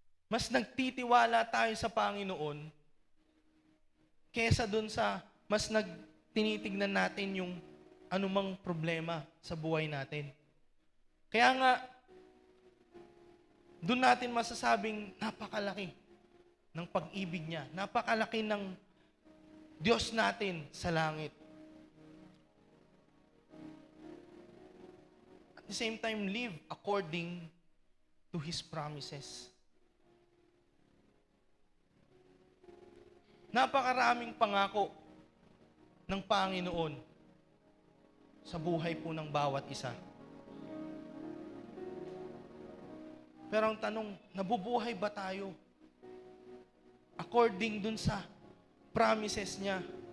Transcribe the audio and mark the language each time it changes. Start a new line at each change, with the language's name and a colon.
Filipino: Mas nagtitiwala tayo sa Panginoon kesa dun sa mas tinitignan natin yung anumang problema sa buhay natin. Kaya nga, doon natin masasabing napakalaki ng pag-ibig niya. Napakalaki ng Diyos natin sa langit.
English: At the same time, live according to His promises.
Filipino: Napakaraming pangako ng Panginoon sa buhay po ng bawat isa. Pero ang tanong, nabubuhay ba tayo according dun sa promises niya?